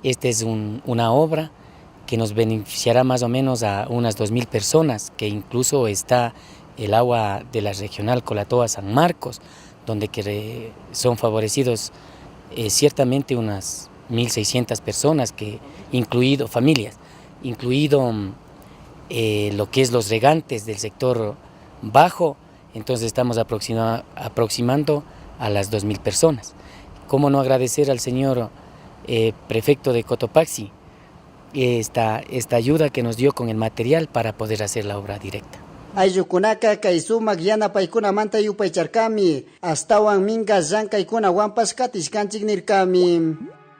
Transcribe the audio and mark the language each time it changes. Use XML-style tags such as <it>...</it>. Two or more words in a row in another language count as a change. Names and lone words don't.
<es>Esta es una obra que nos beneficiará más o menos a unas 2,000 personas, que incluso está el agua de la regional Colatoa San Marcos, donde son favorecidos ciertamente unas 1,600 personas, incluido familias, incluido lo que es los regantes del sector bajo, entonces estamos aproximando a las 2,000 personas. ¿Cómo no agradecer al señor prefecto de Cotopaxi esta ayuda que nos dio con el material para poder hacer la obra directa?</es> <qu>Ayllukunaka kay sumak yanapaykunamanta yupaycharkami astawan minga llankaykunawanpas katishkanchik nirkami.</qu>